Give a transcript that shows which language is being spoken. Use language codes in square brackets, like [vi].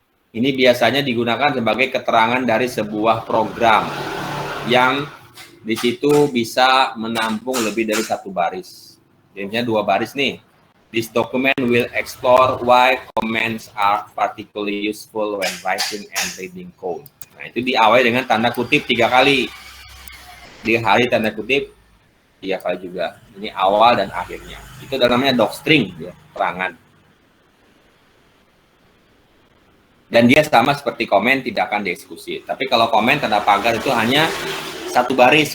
[id] Ini biasanya digunakan sebagai keterangan dari sebuah program yang di situ bisa menampung lebih dari satu baris. Jadinya 2 baris nih. [en] This document will explore why comments are particularly useful when writing and reading code. [id] Nah, itu diawali dengan tanda kutip 3 kali. Di hari tanda kutip 3 kali juga. Ini awal dan akhirnya. Itu namanya docstring, ya, keterangan. Dan dia sama seperti komen, tidak akan dieksekusi. Tapi kalau komen tanda pagar itu hanya satu baris.